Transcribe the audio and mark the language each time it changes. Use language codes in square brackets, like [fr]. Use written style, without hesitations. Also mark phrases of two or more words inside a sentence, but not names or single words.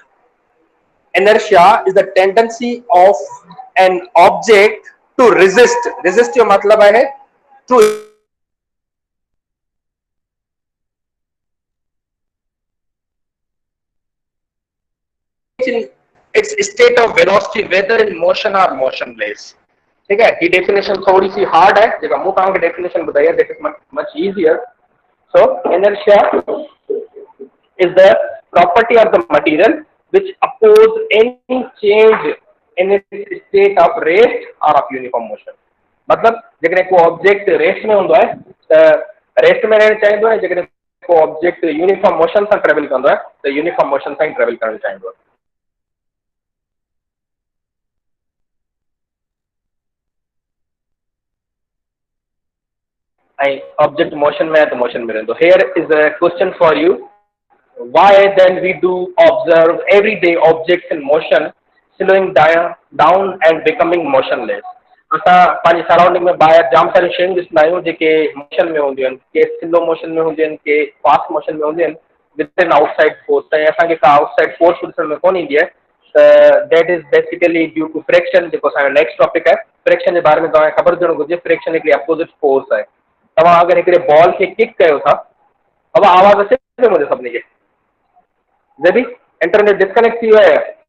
[en] Inertia is the tendency of an object to resist. Resist [sd] जो मतलब है [en] to in its state of velocity whether in motion or motionless. [hi] ठीक है, ये डेफिनेशन थोड़ी सी हार्ड है, [sd] जेका मूं तव्हांखे डेफिनेशन ॿुधाई आहे, [en] that is much easier. So inertia is the property of the material which oppose any change in its state of rest or of uniform motion. [sd] मतलब जेकॾहिं को ऑब्जेक्ट रेस्ट में हूंदो आहे त रेस्ट में रहणु चाहींदो आहे, जेकॾहिं को ऑब्जेक्ट [en] uniform motion [sd] सां ट्रेवल कंदो आहे त [en] uniform motion [sd] सां ई ट्रेवल करणु चाहींदो आहे. ऐं ऑब्जेक्ट मोशन में आहे त मोशन में रहंदो. [en] Here is a question for you. Why then we do observe everyday objects in motion slowing down and becoming motionless? [sd] असां पंहिंजी सराउंडिंग में ॿाहिरि जाम सारियूं शयूं ॾिसंदा आहियूं जेके मोशन में हूंदियूं आहिनि, के [en] slow motion [sd] में हूंदियूं आहिनि, के [en] fast motion [sd] में हूंदियूं आहिनि [en] with in outside force. [sd] ऐं असांखे का [en] outside force [sd] ॾिसण में कोन ईंदी आहे त [en] that is basically due to friction, [sd] जेको असांजो [en] next topic [sd] आहे. फ्रिक्शन जे बारे में तव्हांखे ख़बर हुजणु घुरिजे. फ्रिक्शन हिकिड़ी [en] opposite force [sd] आहे. तव्हां अगरि हिकिड़े बॉल खे किक कयो था, अब आवाज़ अचे थो मुंहिंजे सभिनी खे? जॾहिं [en] internet disconnect [sd] थी वियो आहे,